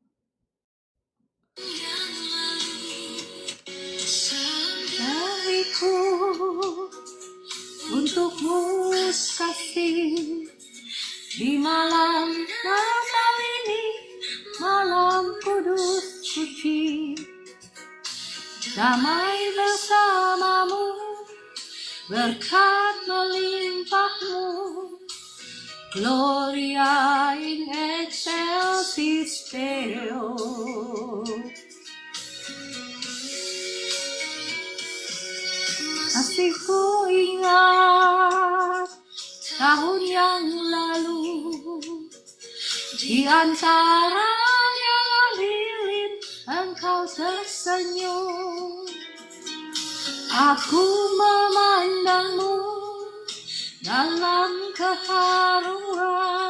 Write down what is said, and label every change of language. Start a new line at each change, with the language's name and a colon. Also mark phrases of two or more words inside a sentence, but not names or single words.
Indonesian: Dariku untukmu kasih di malam Natal ini, malam kudus suci, damai bersamamu, berkat melimpahmu,
Latin: Gloria in excelsis Deo.
Indonesian: Masih ku ingat tahun yang lalu, di antara yang lilin engkau tersenyum. Aku memandangmu dalam keharuan.